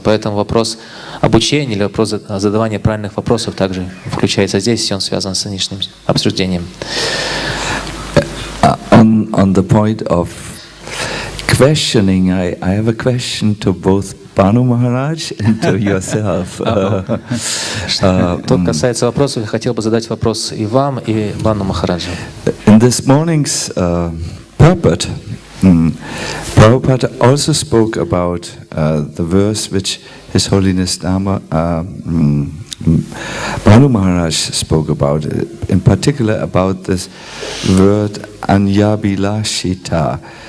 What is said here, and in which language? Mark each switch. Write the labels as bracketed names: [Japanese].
[Russian] Поэтому вопрос обучения или вопрос задавания правильных вопросов также включается здесь, и он связан с нынешним обсуждением. [English] On the point of questioning, I have a question to both Bhanu Maharaj and to yourself. [Russian] Что касается вопросов, я хотел бы задать вопрос и вам, и Бхану Махараджу. [English] In this morning's purport, Prabhupada also spoke about the verse which His Holiness Bhanu Maharaj spoke about, in particular about this word anyabhilashita.